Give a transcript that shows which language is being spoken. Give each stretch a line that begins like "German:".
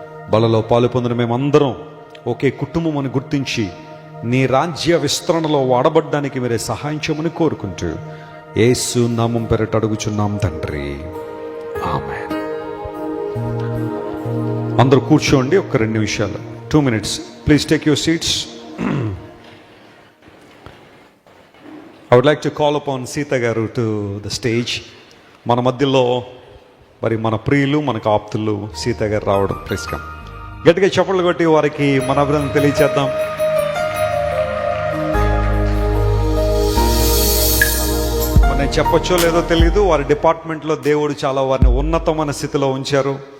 Telugu: బలలో పాలు పొందిన మేమందరం ఒకే కుటుంబం అని గుర్తించి నీ రాజ్య విస్తరణలో వాడబడ్డానికి మీరే సహాయం చేయమని కోరుకుంటూ యేసు నామం పేరట అడుగుచున్నాం తండ్రి, ఆమేన్. అందరూ కూర్చోండి. ఒక 2 నిమిషాలు,
English: 2 minutes. Please take your seats. I would like to call upon Sita garu to the stage.
Telugu: మన మధ్యలో మరి మన ప్రియులు, మనకు ఆప్తులు సీత గారు రావడం.
English: Please come.
Telugu: గట్టిగా చప్పట్లు కొట్టి వారికి మన అభినందన తెలియచేద్దాం. నేను చెప్పొచ్చో లేదో తెలియదు, వారి డిపార్ట్మెంట్లో దేవుడు చాలా వారిని ఉన్నతమైన స్థితిలో ఉంచారు.